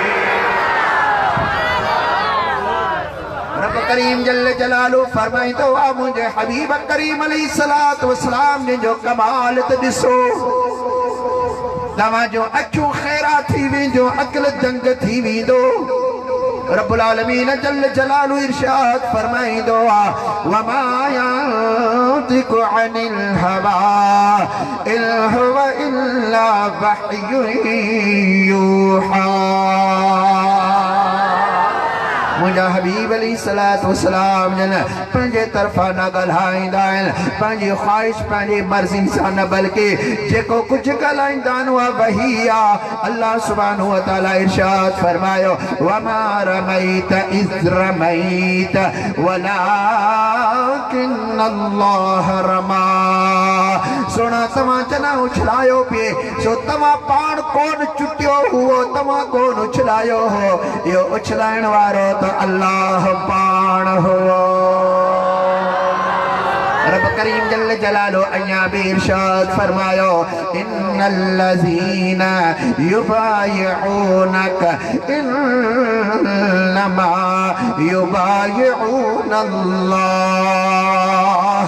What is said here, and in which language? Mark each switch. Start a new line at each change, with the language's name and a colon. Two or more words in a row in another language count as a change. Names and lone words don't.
Sindhi: रब करीम
Arabic: جل جلاله
Sindhi: फरमाईंदो आहे मुंहिंजे हबीब करीम
Arabic: عليه الصلاة والسلام
Sindhi: जो कमाल त ॾिसो तव्हांजो अखियूं खैरा थी वेंदियूं अक़ल दंग थी वेंदो।
Arabic: رب العالمين جل جلاله
Sindhi: इरशाद फरमाईंदो आहे
Arabic: وما ينطق عن الهوى إن هو إلا وحي يوحى.
Sindhi: मुंहिंजा हबीब
Arabic: عليه الصلاة والسلام
Sindhi: जन पंहिंजे तरफ़ां न ॻाल्हाईंदा आहिनि पंहिंजी ख़्वाहिश पंहिंजी मर्ज़ी सां न बल्कि जेको कुझु ॻाल्हाईंदा आहिनि उहा वही आहे।
Arabic: الله سبحانه وتعالى
Sindhi: इरशाद फरमायो
Arabic: وما رميت إذ رميت ولكن الله رمى.
Sindhi: सुना तव्हां जना उछलायो पिए सो तव्हां पाण कोन चुटियो हुओ तव्हां कोन उछलायो हो इहो उछलाइण वारो त अल्लाह पाण हो। रब करीम
Arabic: جل جلاله
Sindhi: अया भी इरशाद फरमायो
Arabic: إن الذين يبايعونك إنما يبايعون الله.